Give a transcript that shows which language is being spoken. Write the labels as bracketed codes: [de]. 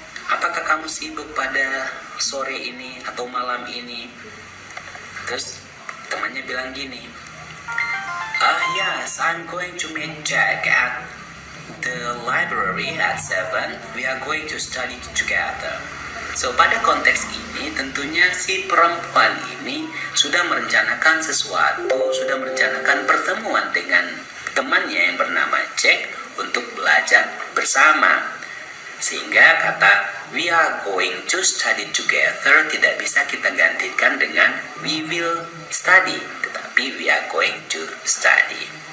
[id] Apakah kamu sibuk pada sore ini atau malam ini? Terus temannya bilang gini, [en] yes, I'm going to meet Jack at the library at 7. We are going to study together. [id] So, pada konteks ini tentunya si perempuan ini sudah merencanakan sesuatu, sudah merencanakan pertemuan dengan temannya yang bernama Jack untuk belajar bersama. Sehingga kata [en] we are going to study together [id] tidak bisa kita gantikan dengan [en] we will study, [id] tetapi [en] we are going to study.